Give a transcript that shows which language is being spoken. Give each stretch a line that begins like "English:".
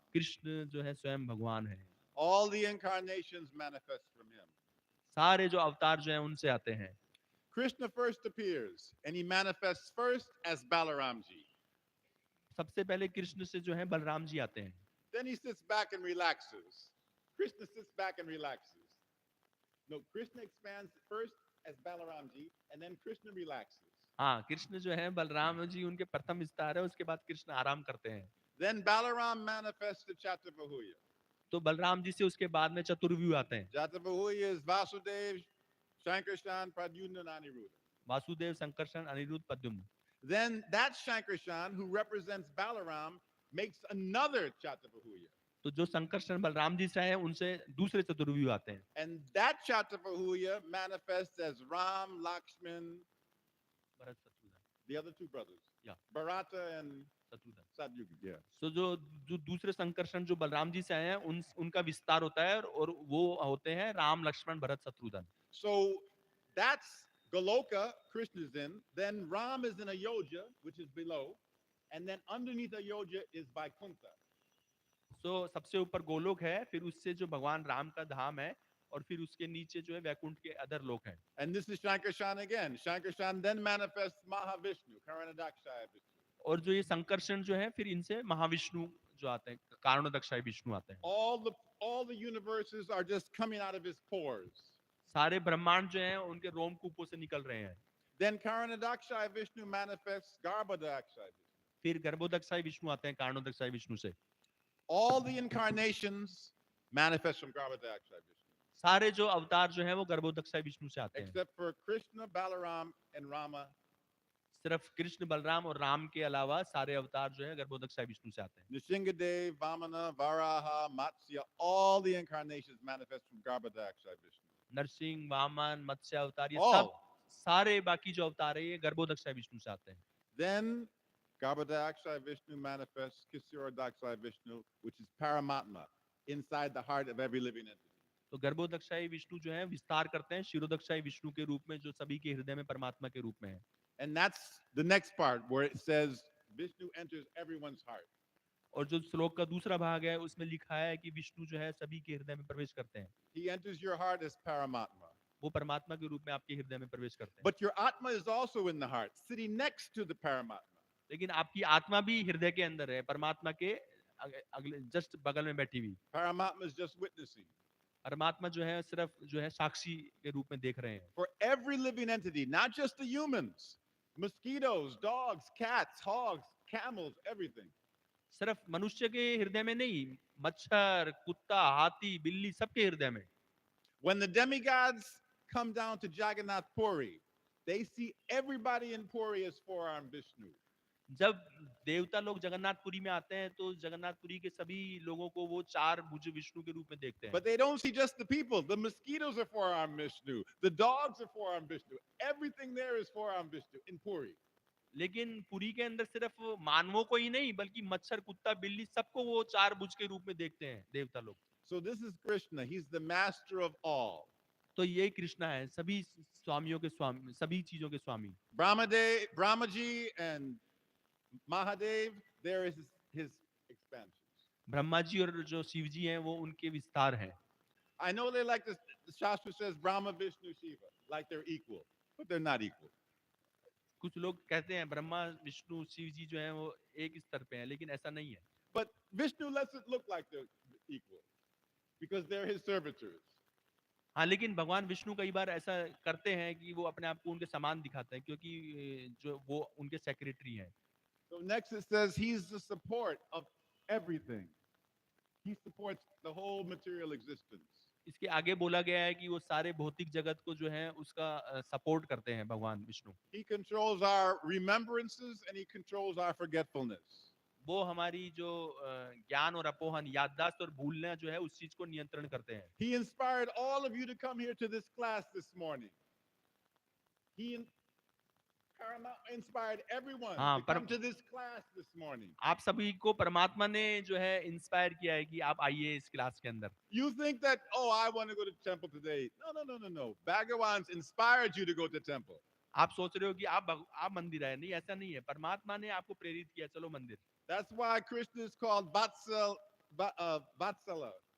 Hindi: कृष्ण जो है स्वयं भगवान है।
English: All the incarnations manifest from him.
Hindi: सारे जो अवतार जो हैं उनसे आते हैं।
English: Krishna first appears and he manifests first as Balaramji.
Hindi: सबसे पहले कृष्ण से जो है बलराम जी आते हैं।
English: Then he sits back and relaxes. Krishna sits back and relaxes. No, Krishna expands first as Balaramji and then Krishna relaxes.
Hindi: हाँ, कृष्ण जो है बलराम जी उनके प्रथम विस्तार है, उसके बाद कृष्ण आराम करते हैं।
English: Then Balaram manifests to Chaturvahuya.
Hindi: तो बलराम जी से उसके बाद में चतुर्व्यूह आते हैं।
English: Chaturvahuya is Vasudev, Shankarshan, Pradyumna, and Aniruddha.
Hindi: Vasudev, Sankarshan, Anirudh, Pradyumna.
English: Then that Shankarshan who represents Balaram makes another Chaturvahuya.
Hindi: तो जो संकर्षण बलराम जी से हैं उनसे दूसरे चतुर्व्यूह आते हैं।
English: And that Chaturvahuya manifests as Ram, Lakshman,
Hindi: Bharat, Shatrughan,
English: the other two brothers. Yeah. Bharata and
Hindi: Shatrughan.
English: Satyuga. Yeah.
Hindi: तो जो दूसरे संकर्षण जो बलराम जी से आए हैं उनका विस्तार होता है और वो होते हैं Ram, Lakshman, Bharat, Shatrughan.
English: So that's Goloka, Krishna's in. Then Ram is in Ayodhya, which is below. And then underneath Ayodhya is Vaikuntha.
Hindi: तो सबसे ऊपर गोलोक है, फिर उससे जो भगवान राम का धाम है और फिर उसके नीचे जो है वैकुंठ के अदर लोक हैं।
English: And this is Shankarshan again. Shankarshan then manifests Mahavishnu, Karanadakshaya Vishnu.
Hindi: और जो ये संकर्षण जो है फिर इनसे महाविष्णु जो आते हैं, कारणोदकशाही विष्णु आते हैं।
English: all the universes are just coming out of his pores.
Hindi: सारे ब्रह्मांड जो हैं उनके रोमकूपों से निकल रहे हैं।
English: Then Karanadakshay Vishnu manifests Garbhodakshay Vishnu.
Hindi: फिर गर्भोदकशाही विष्णु आते हैं कारणोदकशाही विष्णु से।
English: All the incarnations manifest from Garbhodakshay Vishnu.
Hindi: सारे जो अवतार जो हैं वो गर्भोदकशाही विष्णु से आते हैं,
English: Except for Krishna, Balaram, and Rama.
Hindi: सिर्फ कृष्ण, बलराम और राम के अलावा सारे अवतार जो है गर्भोदकशाही विष्णु से आते हैं।
English: Nishingadev, Vamana, Varaha, Matsya, all the incarnations manifest from Garbhodakshay Vishnu.
Hindi: Narasimha, Vaman, मत्स्य अवतार, ये
English: All.
Hindi: सब सारे बाकी जो अवतार है ये गर्भोदकशाही विष्णु से आते हैं।
English: Then Garbhodakshay Vishnu manifests Kishoradakshay Vishnu, which is Paramatma, inside the heart of every living entity.
Hindi: तो गर्भोदकशाही विष्णु जो है विस्तार करते हैं शिरोदकशाही विष्णु के रूप में, जो सभी के हृदय में परमात्मा के रूप में है।
English: And that's the next part where it says Vishnu enters everyone's heart.
Hindi: और जो श्लोक का दूसरा भाग है उसमें लिखा है कि विष्णु जो है सभी के हृदय में प्रवेश करते हैं।
English: He enters your heart as Paramatma.
Hindi: वो परमात्मा के रूप में आपके हृदय में प्रवेश करते हैं।
English: But your Atma is also in the heart, sitting next to the Paramatma.
Hindi: लेकिन आपकी आत्मा भी हृदय के अंदर है, परमात्मा के अगले जस्ट बगल में बैठी हुई।
English: Paramatma is just witnessing.
Hindi: परमात्मा जो है सिर्फ जो है साक्षी के रूप में देख रहे हैं।
English: For every living entity, not just the humans, mosquitoes, dogs, cats, hogs, camels, everything.
Hindi: सिर्फ मनुष्य के हृदय में नहीं, मच्छर, कुत्ता, हाथी, बिल्ली, सबके हृदय में।
English: When the demigods come down to Jagannath Puri, they see everybody in Puri as four-armed Vishnu.
Hindi: जब देवता लोग जगन्नाथपुरी में आते हैं तो जगन्नाथपुरी के सभी लोगों को वो चार भुज विष्णु के रूप में देखते हैं।
English: But they don't see just the people. The mosquitoes are four-armed Vishnu. The dogs are four-armed Vishnu. Everything there is four-armed Vishnu in Puri.
Hindi: लेकिन पुरी के अंदर सिर्फ मानवों को ही नहीं बल्कि मच्छर, कुत्ता, बिल्ली सबको वो चार भुज के रूप में देखते हैं देवता लोग।
English: So this is Krishna. He's the master of all.
Hindi: तो ये कृष्णा है, सभी स्वामियों के स्वामी, सभी चीजों के स्वामी।
English: Brahmaji and Mahadev, there is his expansions.
Hindi: Brahma ji और जो शिव जी हैं वो उनके विस्तार हैं।
English: I know they like this, the Shastra says Brahma, Vishnu, Shiva, like they're equal, but they're not equal.
Hindi: कुछ लोग कहते हैं ब्रह्मा, विष्णु, शिव जी जो हैं वो एक स्तर पे हैं, लेकिन ऐसा नहीं है।
English: But Vishnu lets it look like they're equal because they're his servitors.
Hindi: हाँ, लेकिन भगवान विष्णु कई बार ऐसा करते हैं कि वो अपने आप को उनके समान दिखाते हैं क्योंकि जो वो उनके सेक्रेटरी हैं।
English: So next it says he's the support of everything. He supports the whole material existence.
Hindi: इसके आगे बोला गया है कि वो सारे भौतिक जगत को जो है उसका सपोर्ट करते हैं भगवान Vishnu.
English: He controls our remembrances and he controls our forgetfulness.
Hindi: वो हमारी जो ज्ञान और अपोहन, याददाश्त और भूलना जो है उस चीज को नियंत्रण करते हैं।
English: He inspired all of you to come here to this class this morning. He inspired everyone to come to this class this morning.
Hindi: आप सभी को परमात्मा ने जो है इंस्पायर किया है कि आप आइए इस क्लास के अंदर।
English: You think that, oh, I want to go to temple today. No. Bhagavans inspired you to go to temple.
Hindi: आप सोच रहे हो कि आप मंदिर आए, नहीं, ऐसा नहीं है। परमात्मा ने आपको प्रेरित किया, चलो मंदिर।
English: That's why Krishna is called Vatsala.